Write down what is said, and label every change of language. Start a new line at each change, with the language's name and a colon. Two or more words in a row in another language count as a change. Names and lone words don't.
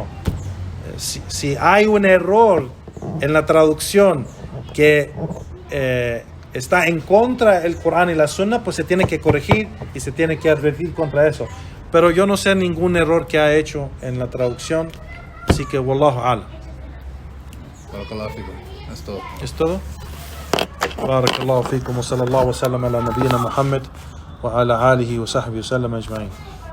Spanish: Si hay un error en la traducción que está en contra del Corán y la Sunna, pues se tiene que corregir y se tiene que advertir contra eso. Pero yo no sé ningún error que ha hecho en la traducción, así que
Arabic: والله أعلم. بارك الله فيكم.
Spanish: Es todo. ¿Es todo?
Arabic: بارك الله فيكم وصلى الله وسلم على نبينا محمد وعلى آله وصحبه وسلم أجمعين.